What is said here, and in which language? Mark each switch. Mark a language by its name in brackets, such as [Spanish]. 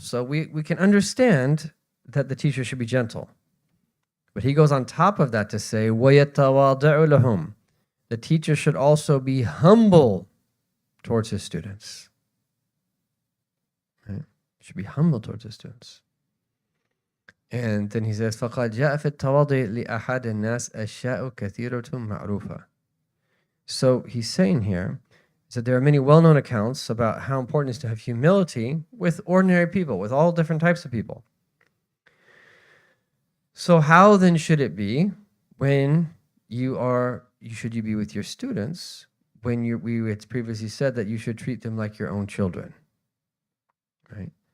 [English] So we can understand that the teacher should be gentle. But he goes on top of that to say, [Arabic] وَيَتَوَاضَعُ لَهُمْ. [English] The teacher should also be humble towards his students. Right? Should be humble towards his students. And then he says, [Arabic] فَقَدْ جَاءَ فِي التَّوَاضِعِ لِأَحَدِ النَّاسِ أَشْيَاءُ كَثِيرَةٌ مَعْرُوفَةٌ. [English] So he's saying here is that there are many well-known accounts about how important it is to have humility with ordinary people, with all different types of people. So how then should it be when you be with your students, when we had previously said that you should treat them like your own children, right?